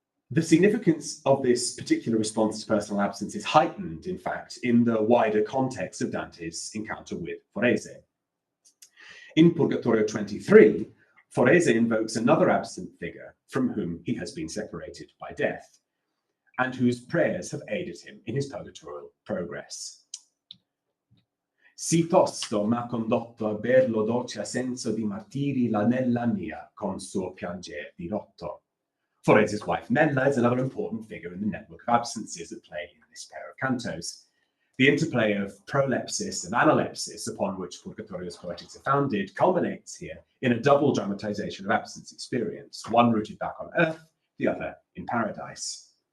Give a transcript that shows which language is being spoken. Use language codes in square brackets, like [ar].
[en] The significance of this particular response to personal absence is heightened, in fact, in the wider context of Dante's encounter with Forese. In Purgatorio 23, Forese invokes another absent figure from whom he has been separated by death, and whose prayers have aided him in his purgatorial progress. [it] Si tosto m'ha condotto a ver lo dolce senso di martiri la Nella mia con suo pianger dirotto. [en] Forese's wife Nella is another important figure in the network of absences at play in this pair of cantos. The interplay of prolepsis and analepsis upon which Purgatorio's Poetics are founded culminates here in a double dramatization of absence experience, one rooted back on earth, the other in paradise.